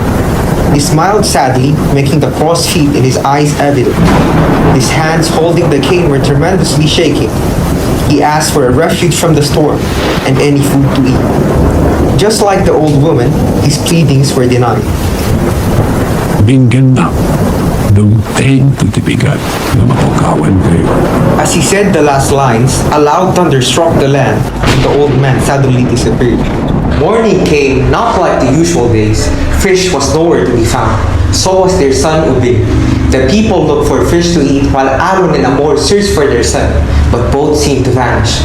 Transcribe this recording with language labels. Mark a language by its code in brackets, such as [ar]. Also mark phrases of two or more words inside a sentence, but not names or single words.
[en] He smiled sadly, making the crossed feet in his eyes evident. His hands holding the cane were tremendously shaking. He asked for a refuge from the storm and any food to eat. Just like the old woman, his pleadings were denied. [ilo] Binggan na. Dumteng to tibigat na mapagawan kayo. [en] As he said the last lines, a loud thunder struck the land and the old man suddenly disappeared. Morning came, not like the usual days. Fish was nowhere to be found. So was their son Ube. The people looked for fish to eat while Aaron and Amor searched for their son, but both seemed to vanish.